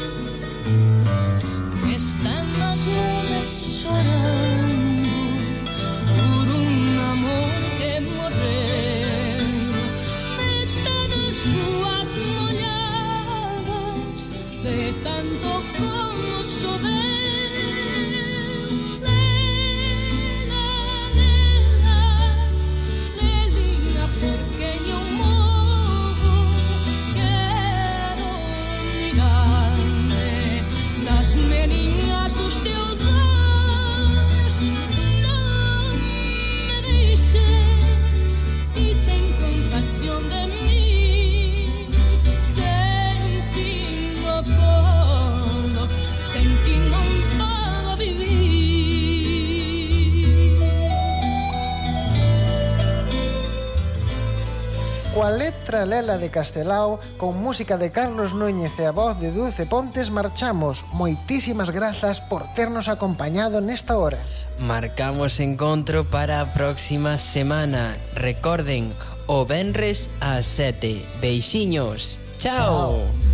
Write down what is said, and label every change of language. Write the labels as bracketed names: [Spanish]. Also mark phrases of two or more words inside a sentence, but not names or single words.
[Galician] Están as nubes chorando por un amor que morreu. Ruas molladas de tanto como chover. [Portuguese] Lela, lela, lelinha, porque eu morro. Quero mirar-me nas meninas dos teus olhos. Não me deixes e tem compaixão de mim. [Galician] Coa letra Lela de Castelao, con música de Carlos Núñez e a voz de Dulce Pontes, marchamos. Moitísimas grazas por ternos acompañado nesta hora. Marcamos encontro para a próxima semana. Recorden, o venres ás 7. Beixiños. Chao.